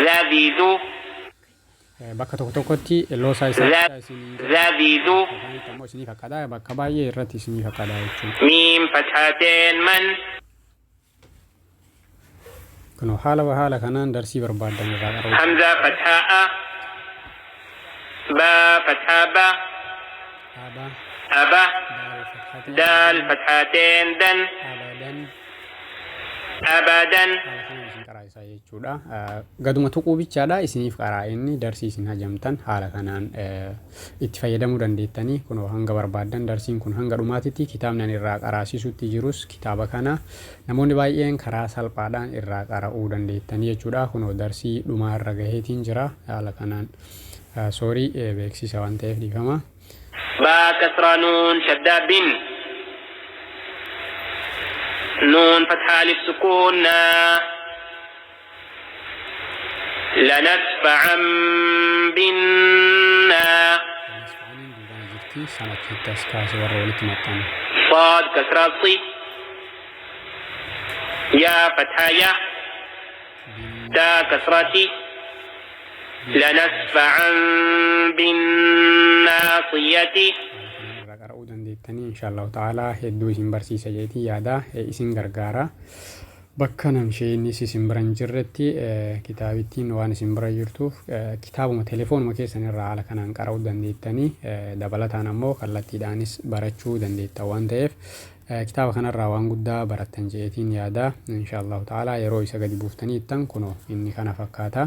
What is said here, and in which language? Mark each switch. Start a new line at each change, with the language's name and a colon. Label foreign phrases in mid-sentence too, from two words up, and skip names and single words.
Oromo: Zabiiduu bakka tokko tokkotti loosaa isaa zabiiduu immoo isiniif akkadhaa bakka baay'ee irratti isiniif akkadhaa jechuudha.
Arabic: ميم فتحتين
Oromo: man kunoo haala kanaan darsii barbaaddan irraa qara'u.
Arabic: همزة فتحة باء فتحة باء أبا دال فتحتين دن أبدا
Oromo: gaduma tuquu bichaadha isiniif qaraa inni darsii isin hajamtan haala kanaan itti fayyadamuu dandeettanii kunoo hanga barbaaddan darsiin kun hanga dhumaatitti kitaabni ani irraa qaraasisutti jirus kitaaba kana namoonni baay'een karaa salphaadhaan irraa qara'uu dandeettanii jechuudha. Kunoo darsii dhumaa irra gaheetiin jira haala kanaan soorii beeksisa waan ta'eef dhiifama.
Arabic: با كسرى نون شدة بن نون فتحة ألف سكون لنسفعا بنا صاد كسرى صي يا فتحة يا تا كسرتي لنسفعا بالناصية.
Oromo: qara'uu dandeettanii
Arabic: إن شاء الله تعالى
Oromo: hedduu isin barsiisa jeetii yaada isin gargaara. Bakka namsheenis isin bira hin jirretti kitaabittiin waan isin bira jirtuuf kitaabuma telefoonuma keessan irraa haala kanaan qara'uu dandeettanii dabalataan ammoo kallattiidhaanis barachuu dandeetta waan ta'eef kitaaba kanarraa waan guddaa barattan jeetiin yaada
Arabic: إن شاء الله تعالى
Oromo: yeroo isa gadi buuftanii ittan kunoo inni kana fakkaata.